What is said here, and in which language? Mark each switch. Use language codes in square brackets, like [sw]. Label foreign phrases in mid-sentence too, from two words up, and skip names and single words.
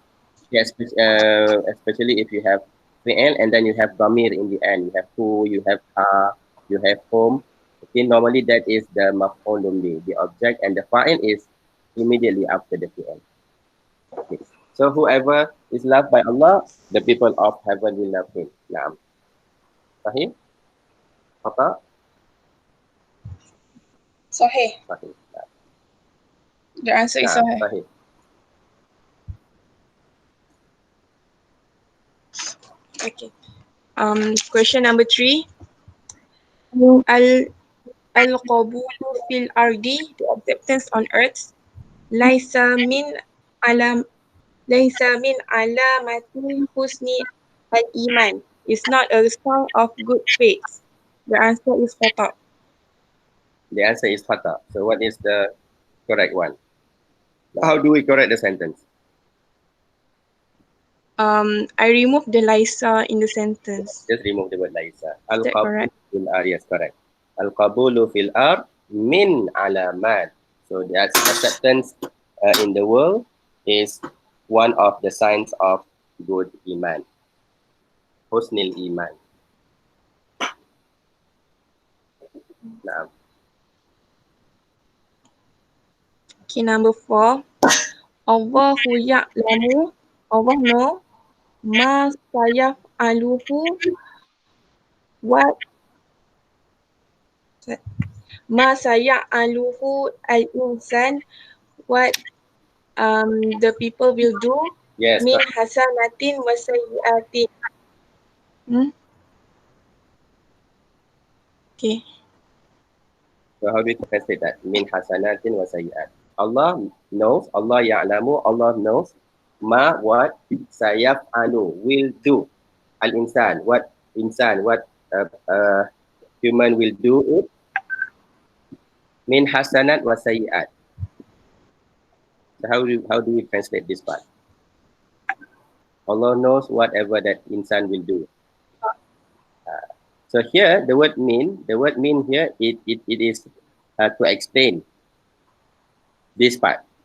[en] Yes, especially if you have fi'il and then you have dhamir in the end. You have who, you have you have whom. Okay, normally that is the [ar] مفعول به, [en] the object, and the fa'il is immediately after the fi'il. Okay. So whoever is loved by Allah, the people of heaven will love him. [ar] Naam. Sahih? Apa? Sahih. Sahih. [en] The answer is sahih. [ar] Sahih. [en] Okay. Question number 3. [ar] القبول في الأرض, [en] the acceptance on earth. [ar] ليس من علامة حسن الإيمان. [en] It's not a sign of good faith. The answer is khata. The answer is khata. So what is the correct one? How do we correct the sentence? I removed the laisa in the sentence. Just remove the word laisa. Is that correct? [ar] في الأر, [en] yes, correct. [ar] القبول في الأر من علامات. [en] So the acceptance in the world is one of the signs of good iman. [ar] حسن الإيمان. Now. [en] Okay, number 4. [ar] الله يعلم, [en] Allah know, [ar] ما سيفعله, what ما سيفعله الإنسان, [en] what the people will do, Yes, [ar] من حسنة وسيئة. [en] Okay. so how do we translate that? [ar] من حسنة وسيئات. [en] Allah knows, [ar] الله يعلم, [en] Allah knows, ma what sayaf'alu, will do. Al-insan, what human will do it. [ar] من حسنات وسيئات. [en] So how do we translate this part? Allah knows whatever that insan will do. So here the word mean here it is to explain this part.